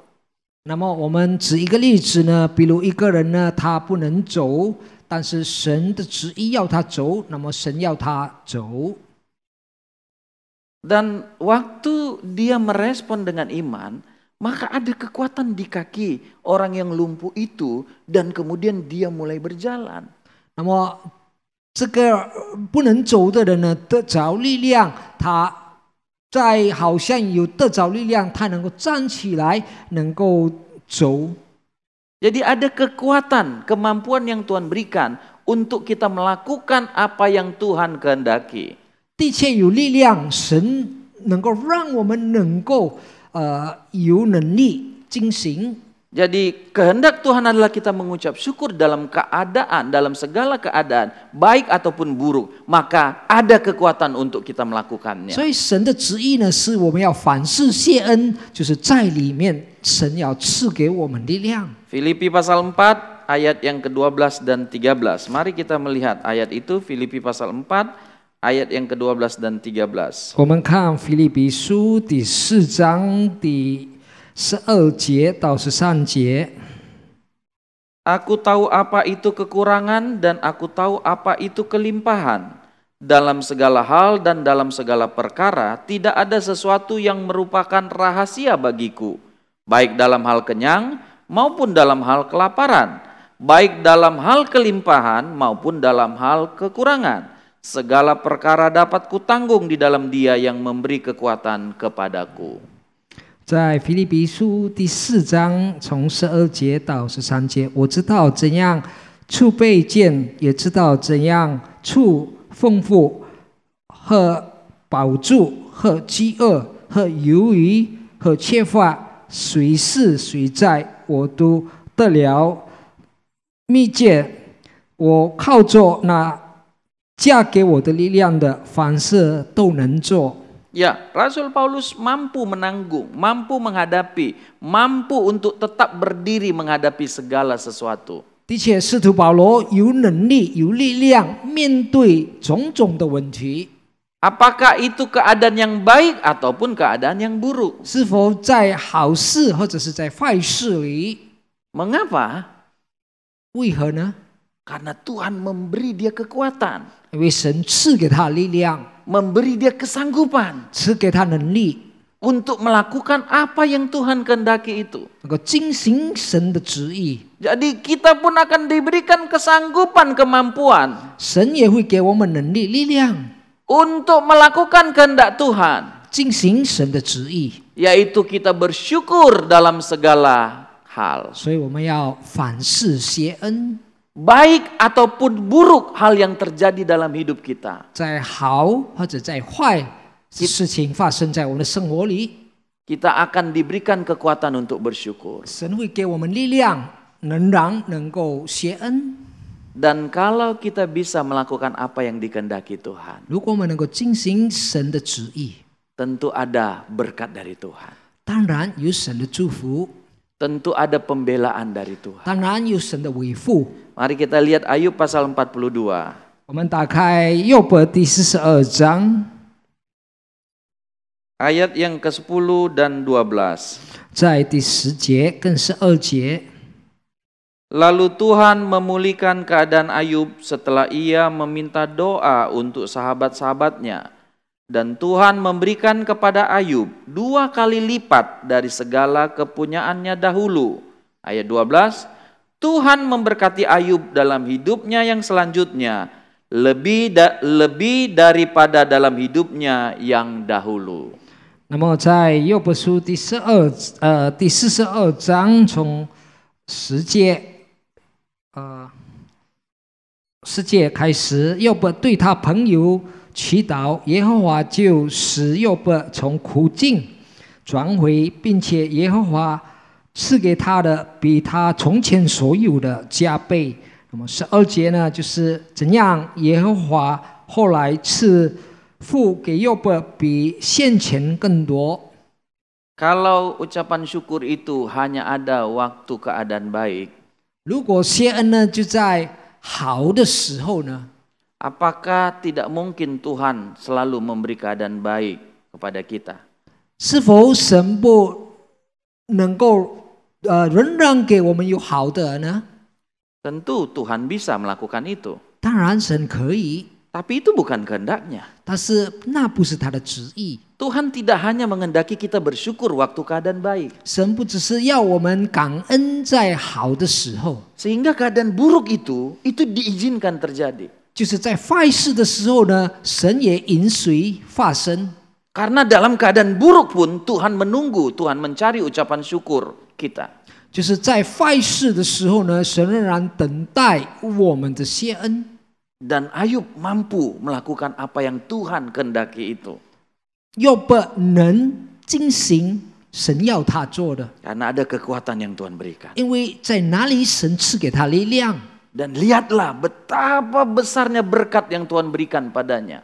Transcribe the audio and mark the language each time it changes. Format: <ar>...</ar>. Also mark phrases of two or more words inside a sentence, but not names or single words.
<zh>那么我们举一个例子呢，比如一个人呢，他不能走，但是神的旨意要他走，那么神要他走。</zh> <id>Dan waktu dia merespon dengan iman, maka ada kekuatan di kaki orang yang lumpuh itu dan kemudian dia mulai berjalan.</id> <zh>那么这个不能走的人呢，得着力量，他在好像有得着力量，他能够站起来，能够走。</zh> <id>Jadi ada kekuatan, kemampuan yang Tuhan berikan untuk kita melakukan apa yang Tuhan kehendaki.</id> <zh>的确有力量，神能够让我们能够有能力进行。</zh> <id>Jadi kehendak Tuhan adalah kita mengucap syukur dalam keadaan, dalam segala keadaan, baik ataupun buruk. Maka ada kekuatan untuk kita melakukannya.</id> <zh>所以神的旨意呢，是我们要凡事谢恩，就是在里面神要赐给我们力量。</zh> <id>Filipi pasal 4 ayat yang ke-12 dan 13. Mari kita melihat ayat itu, Filipi pasal 4 ayat yang ke-12 dan 13.</id> <zh>我们看腓立比书第4章第12节到13节。</zh> <id>Aku tahu apa itu kekurangan dan aku tahu apa itu kelimpahan. Dalam segala hal dan dalam segala perkara tidak ada sesuatu yang merupakan rahasia bagiku. Baik dalam hal kenyang maupun dalam hal kelaparan. Baik dalam hal kelimpahan maupun dalam hal kekurangan. Segala perkara dapat kutanggung di dalam Dia yang memberi kekuatan kepadaku.</id> <zh>在腓立比书第4章从12节到13节，我知道怎样处卑贱，也知道怎样处丰富，和饱足，和饥饿，和由于，和缺乏，谁是谁在，我都得了秘诀。我靠着那加给我的力量的，凡事都能做。</zh> <id>Ya, Rasul Paulus mampu menanggung, mampu menghadapi, mampu untuk tetap berdiri menghadapi segala sesuatu.</id> <zh>的确，使徒保罗有能力、有力量面对种种的问题。</zh> <id>Apakah itu keadaan yang baik ataupun keadaan yang buruk?</id> <zh>是否在好事或者是在坏事里？</zh> <id>Mengapa?</id> <zh>为何呢？</zh> <id>Karena Tuhan memberi dia kekuatan,</id> <zh>因为神赐给他力量，</zh> <id>memberi dia kesanggupan.</id> <zh>赐给他能力。</zh> <id>untuk melakukan apa yang Tuhan kehendaki itu.</id> <zh>能够遵行神的旨意，</zh> <id>Jadi kita pun akan diberikan kesanggupan, kemampuan</id> <zh>神也会给我们能力、力量，</zh> <id>untuk melakukan kehendak Tuhan.</id> <zh>进行神的旨意。</zh> <id>Yaitu kita bersyukur dalam segala hal.</id> <zh>所以我们要凡事谢恩，</zh> <id>Baik ataupun buruk hal yang terjadi dalam hidup kita.</id> <zh>在好或者在坏事情发生在我们的生活里，</zh> <id>Kita akan diberikan kekuatan untuk bersyukur.</id> <zh>神会给我们力量，能够谢恩。</zh> <id>Dan kalau kita bisa melakukan apa yang dikehendaki Tuhan,</id> <zh>如果我们能够进行神的旨意，</zh> <id>tentu ada berkat dari Tuhan.</id> <zh>当然有神的祝福，</zh> <id>Tentu ada pembelaan dari Tuhan.</id> <zh>当然有神的维护。</zh> <id>Mari kita lihat Ayub pasal 42.</id> <zh>我们打开右伯第42章，</zh> <id>Ayat yang ke-10 dan 12.</id> <zh>在第10节跟12节。</zh> <id>Lalu Tuhan memulihkan keadaan Ayub setelah ia meminta doa untuk sahabat-sahabatnya. Dan Tuhan memberikan kepada Ayub 2 kali lipat dari segala kepunyaannya dahulu. Ayat 12. Tuhan memberkati Ayub dalam hidupnya yang selanjutnya. Lebih daripada dalam hidupnya yang dahulu.</id> <zh>那么在右伯书第42章从10节开始，右伯对他朋友祈祷，耶和华就使右伯从苦境转回，并且耶和华赐给他的比他从前所有的加倍。那么12节呢，就是怎样耶和华后来赐付给右伯比先前更多。</zh> <id>Kalau ucapan syukur itu hanya ada waktu keadaan baik,</id> <zh>如果谢恩呢，就在好的时候呢，</zh> <id>apakah tidak mungkin Tuhan selalu memberi keadaan baik kepada kita?</id> <zh>是否神不能够仍然给我们有好的呢？</zh> <id>Tentu Tuhan bisa melakukan itu.</id> <zh>当然神可以，</zh> <id>Tapi itu bukan kehendaknya.</id> <zh>但是那不是他的旨意。</zh> <id>Tuhan tidak hanya menghendaki kita bersyukur waktu keadaan baik.</id> <zh>神不只是要我们感恩在好的时候，</zh> <id>Sehingga keadaan buruk itu diizinkan terjadi.</id> <zh>就是在坏事的时候呢，神也允许发生。</zh> <id>Karena dalam keadaan buruk pun Tuhan menunggu, Tuhan mencari ucapan syukur kita.</id> <zh>就是在坏事的时候呢，神仍然等待我们的谢恩。</zh> <id>Dan Ayub mampu melakukan apa yang Tuhan kehendaki itu.</id> <zh>又不能进行神要他做的，</zh> <id>Karena ada kekuatan yang Tuhan berikan.</id> <zh>因为在哪里神赐给他力量。</zh> <id>Dan lihatlah betapa besarnya berkat yang Tuhan berikan padanya.</id>